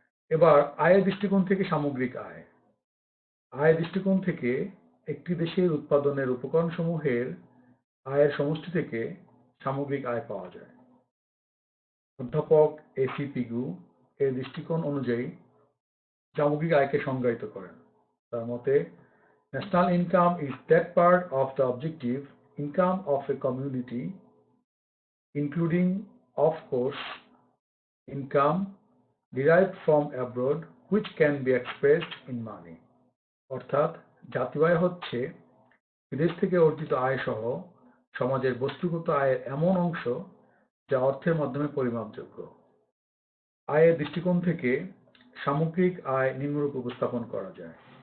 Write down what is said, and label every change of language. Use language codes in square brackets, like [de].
[bn] এবার আয়ের দৃষ্টিকোণ থেকে সামগ্রিক আয়। আয়ের দৃষ্টিকোণ থেকে একটি দেশের উৎপাদনের উপকরণসমূহের আয়ের সমষ্টি থেকে সামগ্রিক আয় পাওয়া যায়। অধ্যাপক AC পিগু এর দৃষ্টিকোণ অনুযায়ী সামগ্রিক আয়কে সংজ্ঞায়িত করেন। তার মতে, [en] national income is that part of the objective income of a community, including, of course, income derived from abroad which can be expressed in money. [bn] অর্থাৎ জাতীয় আয় হচ্ছে বিদেশ থেকে অর্জিত আয় সহ সমাজের বস্তুগত আয়ের এমন অংশ যা অর্থের মাধ্যমে পরিমাপযোগ্য। আয়ের দৃষ্টিকোণ থেকে সামগ্রিক আয় নিম্নরূপে উপস্থাপন করা যায়।